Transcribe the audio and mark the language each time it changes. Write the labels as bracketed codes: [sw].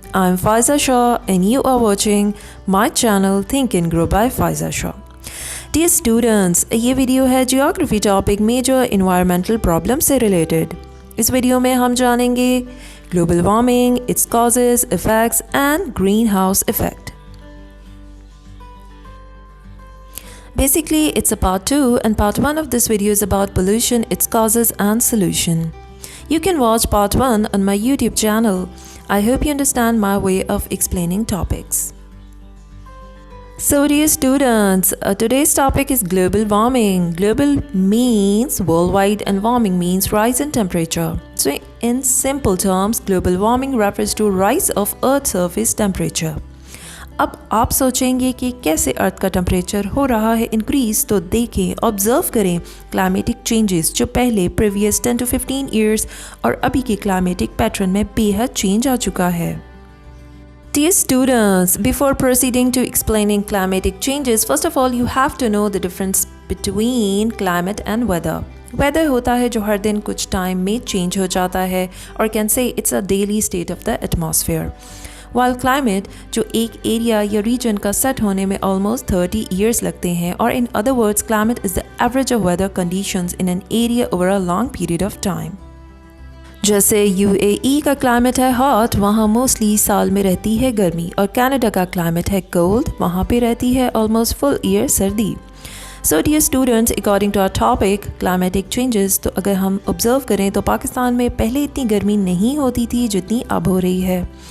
[en] I'm Faiza Shah and you are watching my channel Think and Grow by Faiza Shah. Dear students, [ur] یہ video ہے geography topic major environmental problem سے related. اس video میں ہم جانیں گے global warming, it's causes, effects and green house effect. [en] Basically, it's a part 2 and part 1 of this video is about pollution, its causes and solution. You can watch part 1 on my YouTube channel. I hope you understand my way of explaining topics. So dear students, today's topic is global warming. Global means worldwide and warming means rise in temperature. So in simple terms, global warming refers to rise of Earth's surface temperature. [ur] اب آپ سوچیں گے کہ کیسے ارتھ کا temperature ہو رہا ہے increase, تو دیکھیں, آبزرو کریں کلائمیٹک چینجز جو پہلے پریویس 10 to 15 ایئرس اور ابھی کے کلائمیٹک پیٹرن میں بے حد چینج آ چکا ہے. [en] Dear students, before proceeding to explaining climatic changes, first of all you have to know the difference between climate and weather. [ur] Weather ہوتا ہے جو ہر دن کچھ ٹائم میں چینج ہو جاتا ہے اور [en] can say it's a daily state of the atmosphere. [ur] While climate جو ایک ایریا یا ریجن کا سیٹ ہونے میں almost 30 years لگتے ہیں, اور [en] in other words climate is the average of weather conditions in an area over a long period of time. [ur] جیسے UAE کا کلائمیٹ ہے ہاٹ, وہاں موسٹلی سال میں رہتی ہے گرمی, اور کینیڈا کا کلائمیٹ ہے کولڈ, وہاں پہ رہتی ہے almost full year سردی. [en] So dear students, according to our topic climatic changes, [ur] تو اگر ہم observe کریں تو پاکستان میں پہلے اتنی گرمی نہیں ہوتی تھی جتنی اب ہو رہی ہے.